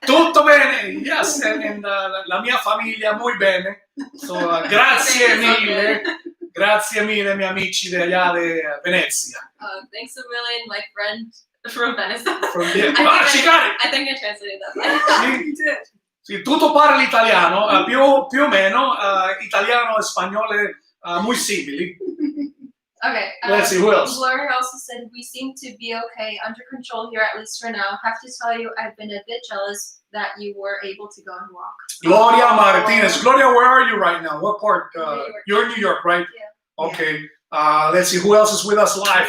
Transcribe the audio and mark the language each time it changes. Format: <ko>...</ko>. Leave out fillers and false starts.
<it>Tutto bene,</it> <en>yes, and</en> <it>la mia famiglia</it> <es>muy</es> <it>bene.</it> <en>So,</en> <it>grazie mille, miei amici di</it> <es>allá de</es> <it>Venezia.</it> <en>Thanks a million, my friend from Venice. She got it! I think I translated that.</en> <it>Sì, tutto parli italiano, più o meno, italiano e spagnolo</it> <es>muy</es> <it>simili.</it> <en>Okay. Let's see, who else? Gloria also said, we seem to be okay, under control here, at least for now. Have to tell you, I've been a bit jealous that you were able to go and walk. Gloria Martinez. Gloria, where are you right now? What part? New York. You're in New York, right? Yeah. Okay. Let's see, who else is with us live?</en>